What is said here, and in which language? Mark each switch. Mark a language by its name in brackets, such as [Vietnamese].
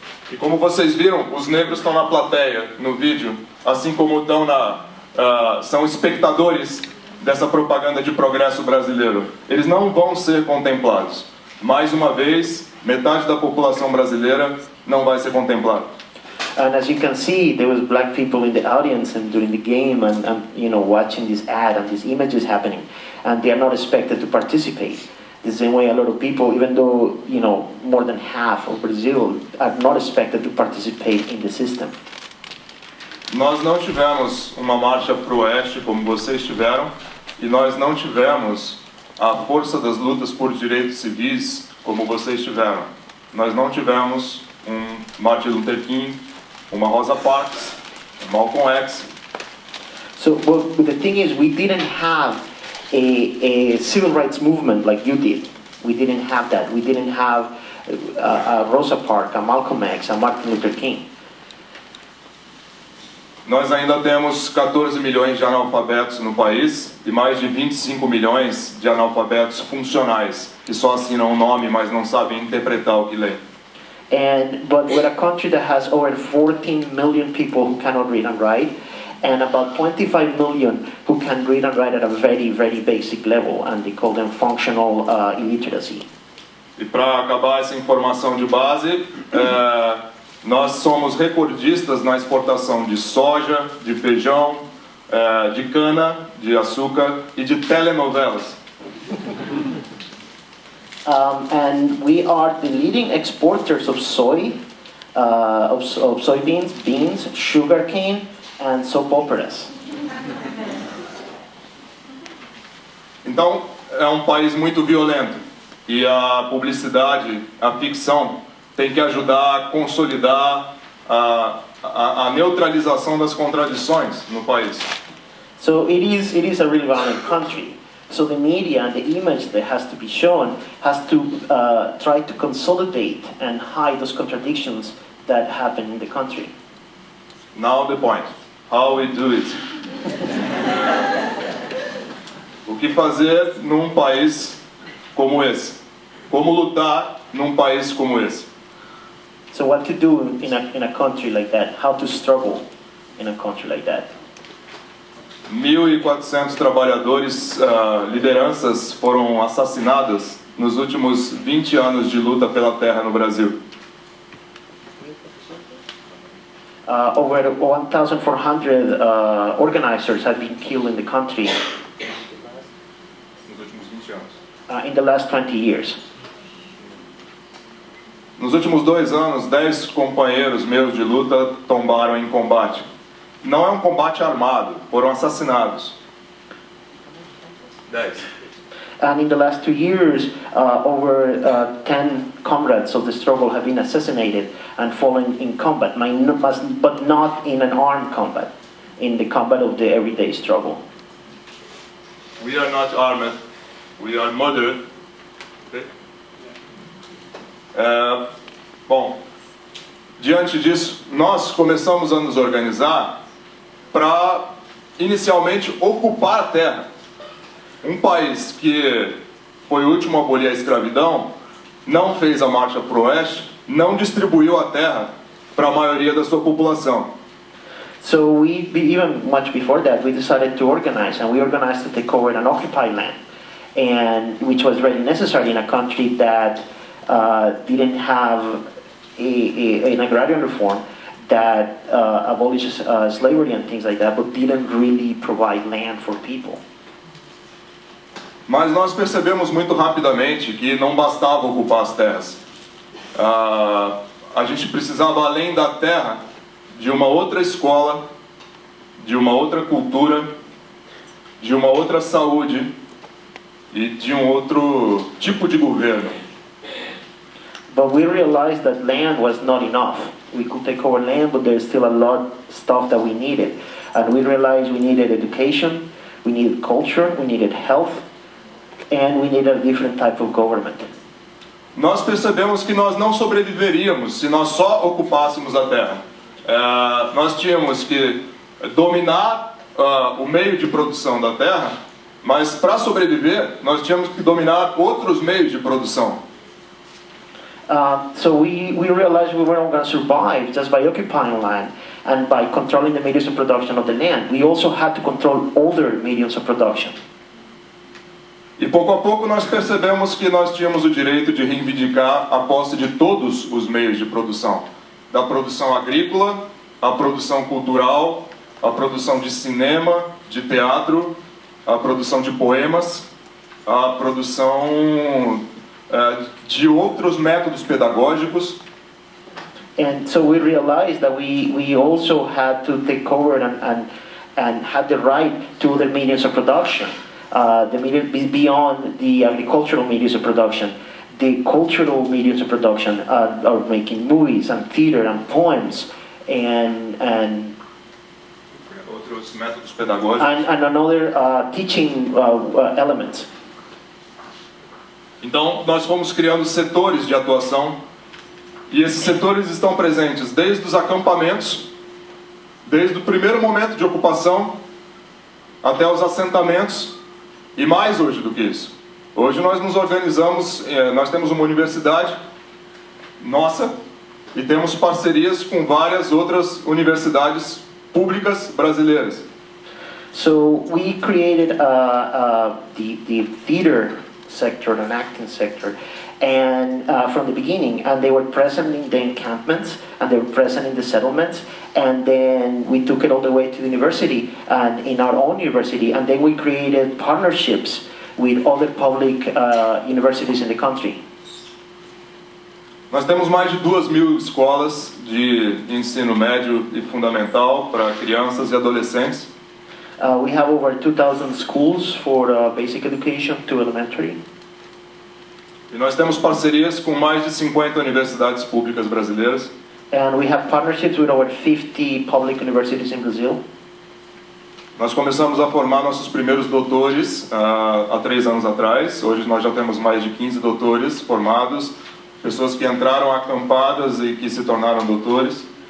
[Portuguese] E como vocês viram, os negros estão na plateia no vídeo, assim como estão são espectadores dessa propaganda de progresso brasileiro. Eles não vão ser contemplados. Mais uma vez, metade da população brasileira não vai ser contemplada. [English] And as you can see, there was black people in the audience and during the game and you know, watching this ad and these images happening, and they are not expected to participate. The same way a lot of people, even though, you know, more than half of Brazil are not expected to participate in the system. [Portuguese] Nós não tivemos uma marcha para o oeste como vocês tiveram, e nós não tivemos a força das lutas por direitos civis como vocês tiveram. Nós não tivemos Martin Luther King, uma Rosa Parks, Malcolm X. [English] So but the thing is, we didn't have a civil rights movement like you did. We didn't have that. We didn't have a Rosa Parks, a Malcolm X, a Martin Luther King. [Portuguese] Nós ainda temos 14 milhões de analfabetos no país e mais de 25 milhões de analfabetos funcionais, que só assinam o nome, mas não sabem interpretar o que lê. [English] But we're a country that has over 14 million people who cannot read and write, and about 25 million who can read and write at a very, very basic level, and they call them functional illiteracy. [Portuguese] E para acabar essa informação de base, nós somos recordistas na exportação de soja, de feijão, de cana, de açúcar e de telenovelas. [English] And we are the leading exporters of soy, of soybeans, beans, sugarcane, and soap operas. [Portuguese] Então, é um país muito violento e a publicidade, a ficção, tem que ajudar a consolidar a neutralização das contradições no país. [English] So it is a really violent country. So the media and the image that has to be shown has to try to consolidate and hide those contradictions that happen in the country. Now the point. How we do it. [Portuguese] O que fazer num país como esse? Como lutar num país como esse? [English] So what to do in a country like that? How to struggle in a country like that? [Portuguese] 1.400 trabalhadores, lideranças foram assassinadas nos últimos 20 anos de luta pela terra no Brasil. [English] Over 1,400 organizers have been killed in the country [Portuguese] Nos últimos 20 anos. [English] In the last 20 years. [Portuguese] Nos últimos 2 anos, 10 companheiros meus de luta tombaram em combate. Não é um combate armado, foram assassinados. 10. [English] And in the last 2 years, over 10 comrades of the struggle have been assassinated and fallen in combat, but not in an armed combat, in the combat of the everyday struggle. We are not armed, we are murdered. [Portuguese] Okay? Bom, diante disso, nós começamos a nos organizar para, inicialmente, ocupar a terra. Um país que foi o último a abolir a escravidão, não fez a marcha para o oeste, não distribuiu a terra para a maioria da sua população. [English] So even much before that, we decided to organize, and we organized to take over an occupied land, and which was really necessary in a country that didn't have an agrarian reform that abolishes slavery and things like that, but didn't really provide land for people. [Portuguese] Mas nós percebemos muito rapidamente que não bastava ocupar as terras. A gente precisava, além da terra, de uma outra escola, de uma outra cultura, de uma outra saúde e de um outro tipo de governo. [English] But we realized that land was not enough. We could take over land, but there's still a lot of stuff that we needed. And we realized we needed education, we needed culture, we needed health, and we needed a different type of government. [Portuguese] Nós percebemos que nós não sobreviveríamos se nós só ocupássemos a terra. Nós tínhamos que dominar o meio de produção da terra, mas para sobreviver nós tínhamos que dominar outros meios de produção. [English] So we realized we weren't going to survive just by occupying land and by controlling the mediums of production of the land. We also had to control other mediums of production. [Portuguese] E pouco a pouco nós percebemos que nós tínhamos o direito de reivindicar a posse de todos os meios de produção. Da produção agrícola, a produção cultural, a produção de cinema, de teatro, a produção de poemas, a produção de outros métodos pedagógicos. [English] And so we realized that we also had to take over and had the right to other mediums of production. The medium beyond the agricultural mediums of production. The cultural mediums of production are making movies and theater and poems and [Portuguese] outros métodos pedagógicos. [English] And another teaching elements. [Portuguese] Então, nós fomos criando setores de atuação, e esses setores estão presentes desde os acampamentos, desde o primeiro momento de ocupação, até os assentamentos, e mais hoje do que isso. Hoje nós nos organizamos, nós temos uma universidade nossa, e temos parcerias com várias outras universidades públicas brasileiras. [English] So we created the theater sector, an acting sector, and from the beginning, and they were present in the encampments, and they were present in the settlements, and then we took it all the way to the university, and in our own university, and then we created partnerships with other public universities in the country. [Portuguese] Nós temos mais de 2.000 escolas de ensino médio e fundamental para crianças e adolescentes. [English] We have over 2,000 schools for basic education to elementary. [Portuguese] E nós temos parcerias com mais de 50 universidades públicas brasileiras. [English] And we have partnerships with over 50 public universities in Brazil. [Portuguese] Nós começamos a formar nossos primeiros doutores há 3 anos atrás. Hoje nós já temos mais de 15 doutores formados, pessoas que entraram acampadas e que se tornaram doutores.